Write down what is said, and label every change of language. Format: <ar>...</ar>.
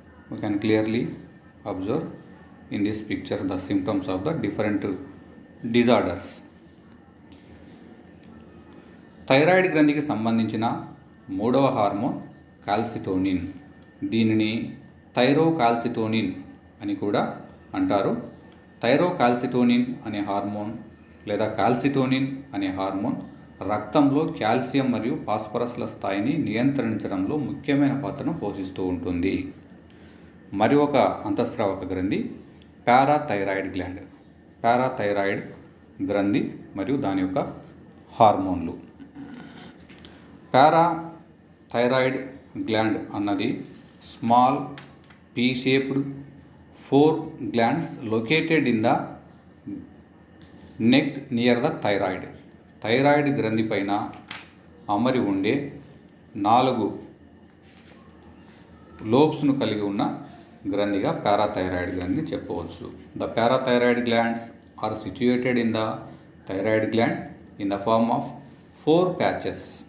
<en>We can clearly observe in this picture the symptoms of the different disorders.</en> <te>Thyroid గ్రంథికి సంబంధించిన 3వ hormone calcitonin. దీనిని థైరోకాల్సిటోనిన్ అని కూడా అంటారు. థైరోకాల్సిటోనిన్ అనే హార్మోన్ లేదా కాల్సిటోనిన్ అనే హార్మోన్ రక్తంలో కాల్షియం మరియు ఫాస్ఫరస్ల స్థాయిని నియంత్రించడంలో ముఖ్యమైన పాత్రను పోషిస్తూ ఉంటుంది. మరి ఒక అంతఃస్రావక గ్రంథి పారాథైరాయిడ్ గ్లాండ్. పారాథైరాయిడ్ గ్రంథి మరియు దాని యొక్క హార్మోన్లు.</te> <en>Parathyroid gland అన్నది small pea shaped 4 glands located in the neck near the thyroid.</en> <te>Thyroid గ్రంథి పైన అమరి ఉండే 4 లోబ్స్ను కలిగి ఉన్న గ్రంథిగా పారాథైరాయిడ్ గ్రంథిని చెప్పవచ్చు.</te> <en>The parathyroid glands are situated in the thyroid gland in the form of 4 patches.</en>